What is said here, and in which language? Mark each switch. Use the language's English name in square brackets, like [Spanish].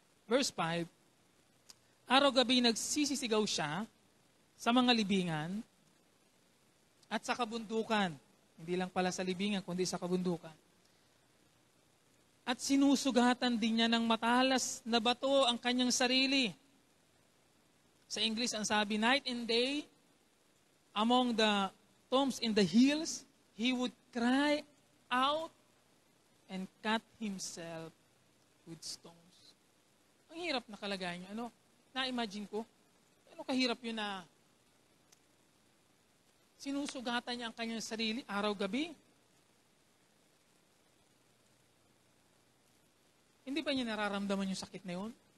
[Filipino] Verse 5, araw-gabi nagsisisigaw siya sa mga libingan at sa kabundukan. Hindi lang pala sa libingan, kundi sa kabundukan. At sinusugatan din niya ng matalas na bato ang kanyang sarili. Sa English, ang sabi, [English] night and day, among the tombs in the hills, he would cry out and cut himself with stones. [Filipino] Ang hirap na kalagayan niya. Na-imagine ko, kahirap yun na sinusugatan niya ang kanyang sarili araw-gabi. Hindi ba niya nararamdaman yung sakit na yun?